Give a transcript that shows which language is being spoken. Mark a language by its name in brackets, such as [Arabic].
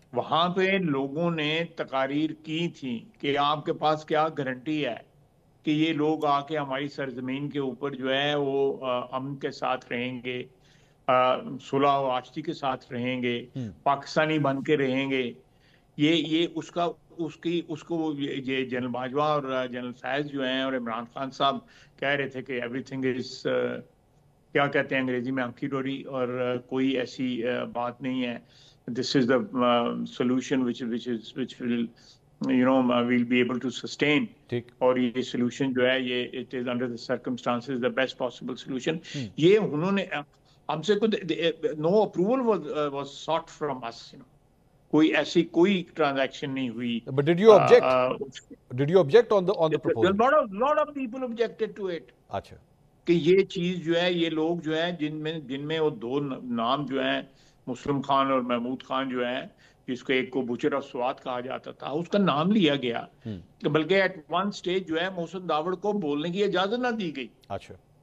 [Urdu] وہاں پہ لوگوں نے تقاریر کی تھی کہ آپ کے پاس کیا گارنٹی ہے کہ یہ لوگ آ کے ہماری سرزمین کے اوپر جو ہے وہ امن کے ساتھ رہیں گے، صلح و آشتی کے ساتھ رہیں گے، پاکستانی بن کے رہیں گے. یہ اس کو یہ جنرل باجوہ اور جنرل فیض جو ہیں اور عمران خان صاحب کہہ رہے تھے کہ [English] everything is, [Urdu] کیا کہتے ہیں انگریزی میں، [English] hunky dory, [Urdu] اور کوئی ایسی بات نہیں ہے. [English] This is the solution which will we'll be able to sustain. [Urdu] اور یہ سولوشن جو ہے یہ [English] it is under the circumstances the best possible solution. [Urdu] یہ انہوں نے ہم سے [English] no approval was sought from us. [Urdu] کوئی ایسی کوئی ٹرانزیکشن نہیں ہوئی. [English] But did you object on the proposal? lot of people objected to it. [Urdu] اچھا. کہ یہ چیز جو ہے، یہ لوگ جو ہیں جن میں وہ دو نام جو ہیں، مسلم خان اور محمود خان جو ہیں، جس کو ایک کو بچر آف سوات کہا جاتا تھا، اس کا نام لیا گیا، بلکہ [English] at one stage [Urdu] جو ہے محسن داوڑ کو بولنے کی اجازت نہ دی گئی. اچھا.